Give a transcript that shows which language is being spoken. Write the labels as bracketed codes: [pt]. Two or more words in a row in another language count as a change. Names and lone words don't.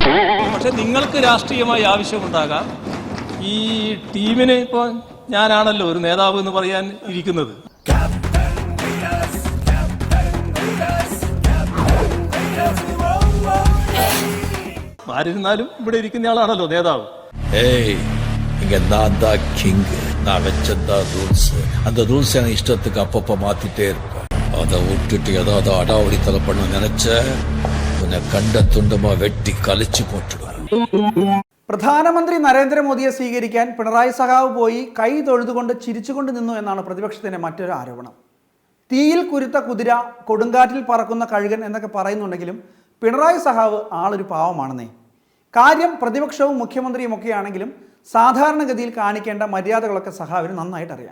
[ml] പക്ഷെ നിങ്ങൾക്ക് രാഷ്ട്രീയമായി ആവശ്യമുണ്ടാകാം. ഈ ടീമിന് ഇപ്പോൾ ഞാനാണല്ലോ ഒരു നേതാവ് എന്ന് പറയാൻ ഇരിക്കുന്നത്. ആരിരുന്നാലും ഇവിടെ ഇരിക്കുന്ന ആളാണല്ലോ നേതാവ്. [ta] இங்க நான் தான் கிங். நான் வச்சதான் ரூல்ஸ். அந்த ரூல்ஸ் எனக்கு இஷ்டத்துக்கு அப்பப்ப மாத்திட்டே இருப்பேன். அதை விட்டுட்டு ஏதாவது அடாவடித்தலை பண்ண நினைச்ச உன்னை கண்ட துண்டமா வெட்டி கழிச்சு போட்டுடுவேன். [ml] പ്രധാനമന്ത്രി നരേന്ദ്രമോദിയെ സ്വീകരിക്കാൻ പിണറായി സഖാവ് പോയി കൈ തൊഴുതുകൊണ്ട് ചിരിച്ചുകൊണ്ട് നിന്നു എന്നാണ് പ്രതിപക്ഷത്തിന്റെ മറ്റൊരു ആരോപണം. തീയിൽ കുരുത്ത കുതിര, കൊടുങ്കാറ്റിൽ പറക്കുന്ന കഴുകൻ എന്നൊക്കെ പറയുന്നുണ്ടെങ്കിലും പിണറായി സഖാവ് ആളൊരു പാവമാണെന്നേ. കാര്യം പ്രതിപക്ഷവും മുഖ്യമന്ത്രിയും ഒക്കെയാണെങ്കിലും സാധാരണഗതിയിൽ കാണിക്കേണ്ട മര്യാദകളൊക്കെ സഖാവിന് നന്നായിട്ട് അറിയാം.